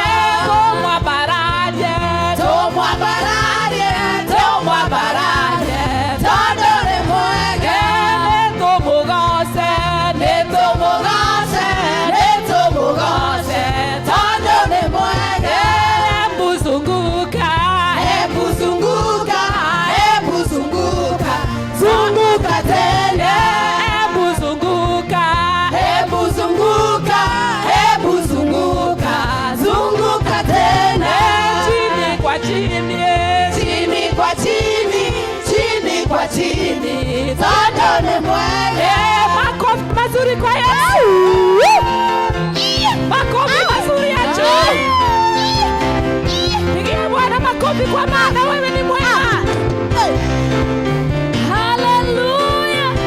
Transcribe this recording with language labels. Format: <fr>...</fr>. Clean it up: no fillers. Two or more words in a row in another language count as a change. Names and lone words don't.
<ki>Tũmwambararie, tũmwambararie, tũmwambararie, tondũ nĩ mwega. Nĩtũmũgoce, nĩtũmũgoce, nĩtũmũgoce, tondũ nĩ mwega.</ki> <sw>Hebu zunguka, hebu zunguka, hebu zunguka, zunguka tena. Hebu zunguka, hebu zunguka, hebu zunguka, zunguka tena. Chini kwa chini, chini kwa chini, chini kwa chini,</sw> <ki>tondũ nĩ mwega.</ki> <sw>Makofi mazuri kwa Yesu. Makofi mazuri ya juu. Pigia Bwana makofi kwa maana wewe ni mwema. Hallelujah.</sw>